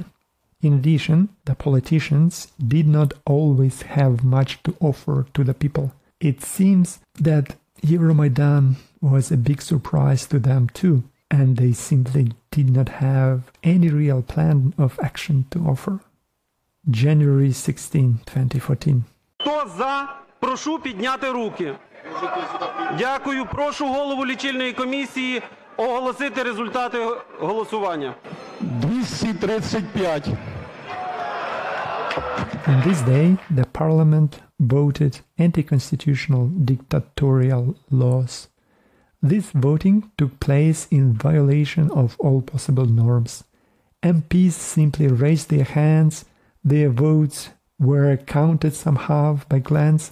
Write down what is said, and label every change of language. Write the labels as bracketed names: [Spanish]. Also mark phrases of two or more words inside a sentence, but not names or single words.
[English] In addition, the politicians did not always have much to offer to the people. It seems that Euromaidan was a big surprise to them too, and they simply did not have any real plan of action to offer. January 16, 2014. [Ukrainian] Хто за, прошу підняти руки. Дякую. Прошу голову лічильної комісії оголосити результати голосування. 235. [English] On this day, the parliament voted anti-constitutional dictatorial laws. This voting took place in violation of all possible norms. MPs simply raised their hands, their votes were counted somehow by glance.